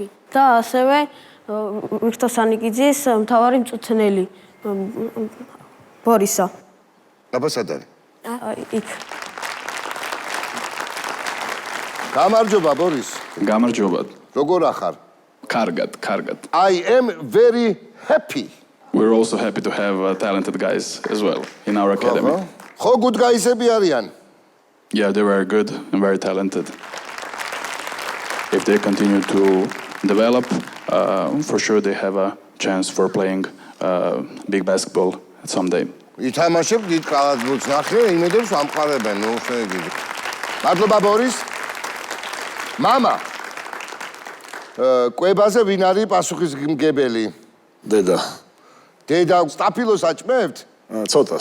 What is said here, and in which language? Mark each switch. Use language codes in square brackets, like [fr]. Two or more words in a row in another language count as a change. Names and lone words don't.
[ka] და ასევე ვიქტორ სანიკიძის მთავარი მწვრთნელი ბორისა. აბა სად არის? იქ. გამარჯობა ბორის. გამარჯობა. როგორ ახარ? კარგად, კარგად. [en] I am very happy. We're also happy to have talented guys as well in our academy. [ka] ხო [en] good guys-ები [ka] არიან? [en] Yeah, they were good and very talented. If they continue to develop, for sure they have a chance for playing big basketball someday. [ka] ითამაშებ დიდ კალათბურთს ნახე, იმედებს ამყარებენ, ნუ შეგვიძლია. მადლობა ბორის. მამა. კვებაზე ვინ არის პასუხისმგებელი? დედა. დედა სტაფილოს აჭმევთ? ცოტას.